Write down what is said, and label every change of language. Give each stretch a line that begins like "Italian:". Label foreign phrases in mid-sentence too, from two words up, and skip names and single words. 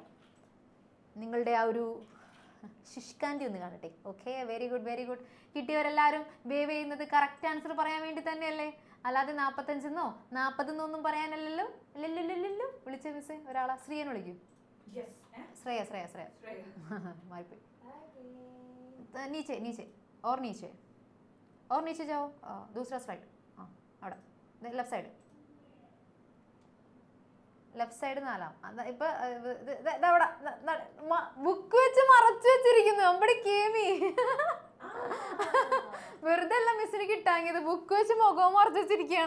Malayalam: നിങ്ങളുടെ ആ ഒരു ശുഷ്കാന്തി ഒന്ന് കാണട്ടെ.
English: okay, very good very good.
Malayalam: കിട്ടിയവരെല്ലാവരും വേവ് ചെയ്യുന്നത്
English: correct answer
Malayalam: പറയാൻ വേണ്ടി തന്നെയല്ലേ? അല്ലാതെ 45 40 പറയാനല്ലല്ലോ. അല്ലല്ലോ. വിളിച്ച മിസ് ഒരാളാ ശ്രീയനെ വിളിക്കൂ. ശ്രേയ മാറിപ്പോയി.
Hindi: नीचे और नीचे जाओ. दूसरा साइड. हाँ
Malayalam: അവിടെ
English: left side. left side
Malayalam: 4. ഇപ്പൊ അവിടെ ബുക്ക് വെച്ച് മറച്ചു വെച്ചിരിക്കുന്നു. നമ്മുടെ കേമി വെറുതെ അല്ല മിസ്സിന് കിട്ടാങ്ങിയത്. ബുക്ക് വെച്ച് മുഖവും മറച്ചു വെച്ചിരിക്കുകയാണ്.